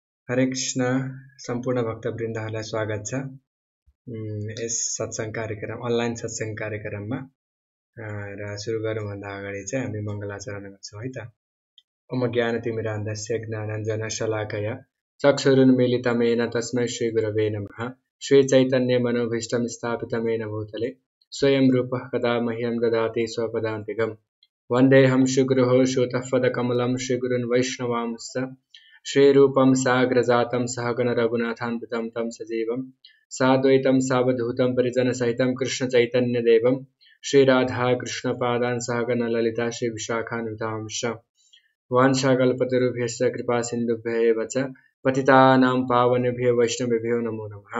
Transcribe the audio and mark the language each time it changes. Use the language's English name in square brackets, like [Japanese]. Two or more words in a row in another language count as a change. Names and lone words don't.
[Nepali] हरे कृष्ण सम्पूर्ण भक्तवृन्दहरूलाई स्वागत छ यस सत्संग कार्यक्रम अनलाइन सत्संग कार्यक्रममा र सुरु गर्नुभन्दा अगाडि चाहिँ हामी मङ्गलाचरण गर्छौं है त। [Sanskrit] ओम ज्ञानतिमिरान्धस्य ज्ञानाञ्जनशलाकया चक्षुरुन्मीलितं येन तस्मै श्रीगुरवे नमः। श्रीचैतन्यमनोभीष्टं स्थापितं येन भूतले स्वयं रूपः कदा मह्यं ददाति स्वपदान्तिकम्। वन्देऽहं श्रीगुरोः श्रीयुतपदकमलं श्रीगुरून् वैष्णवांश्च श्रीरूपं साग्रजातं सहगण रघुनाथान्वितं तं सजीवं साद्वैतं सावधूतं परिजनसहितं कृष्णचैतन्यदेवं श्रीराधा कृष्णपादान् सहगण ललिता श्रीविशाखान्वितांश्च वाञ्छाकल्पतरुभ्यश्च कृपासिन्धुभ्यैव च पतितानां पावनेभ्यो वैष्णवेभ्यो नमो नमः।